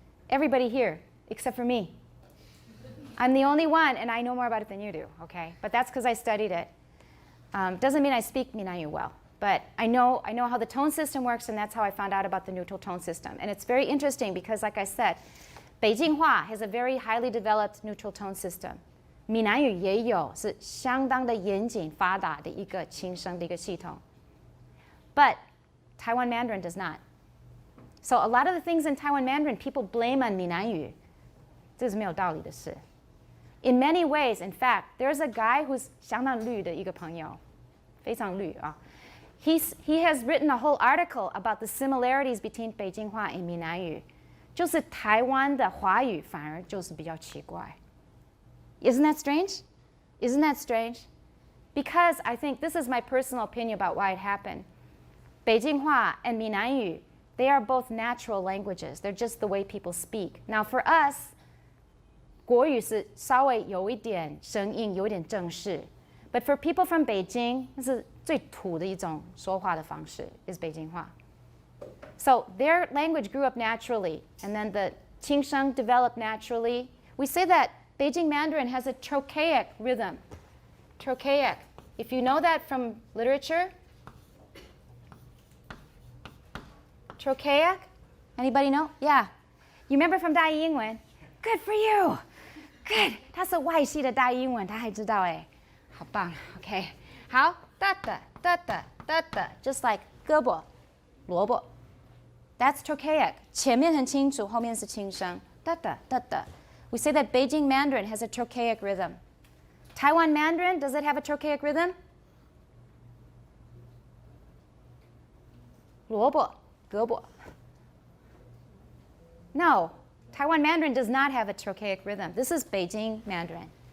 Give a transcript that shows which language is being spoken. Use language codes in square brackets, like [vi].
[en] Everybody here, except for me. I'm the only one, and I know more about it than you do, okay? But that's because I studied it. Doesn't mean I speak 闽南语 well, but I know how the tone system works, and that's how I found out about the neutral tone system. And it's very interesting because, like I said, 北京话 has a very highly developed neutral tone system. [zh] 闽南语也有，是相当的严谨发达的一个轻声的一个系统。 [en] But Taiwan Mandarin does not. So a lot of the things in Taiwan Mandarin people blame on 闽南语， [zh] 这是没有道理的事。 [en] In many ways, in fact, there's a guy who's [zh] 相当绿的一个朋友，非常绿啊。 [en] He has written a whole article about the similarities between 北京话 and 闽南语， [zh] 就是台湾的华语反而就是比较奇怪。 [en] Isn't that strange? Isn't that strange? Because I think this is my personal opinion about why it happened. 北京话 and 闽南语, they are both natural languages. They're just the way people speak. Now for us, [zh] 国语是稍微有一点生硬，有点正式。 [en] But for people from Beijing, [zh] 那是最土的一种说话的方式 is 北京话. [en] So their language grew up naturally, and then the 轻声 developed naturally. We say that Beijing Mandarin has a trochaic rhythm. Trochaic. If you know that from literature, trochaic? Anybody know? Yeah. You remember from 大英文? Good for you. Good， [zh] 他是外系的大英文，他还知道哎，好棒。 OK， 好，哒哒哒哒哒哒 ， [en] just like [zh] 胳膊、萝卜。 [en] That's trochaic， [zh] 前面很清楚，后面是轻声。哒哒哒哒。 [en] We say that Beijing Mandarin has a trochaic rhythm. Taiwan Mandarin, does it have a trochaic rhythm? [zh] 萝卜、胳膊。 [en] No, Taiwan Mandarin does not have a trochaic rhythm. This is Beijing Mandarin.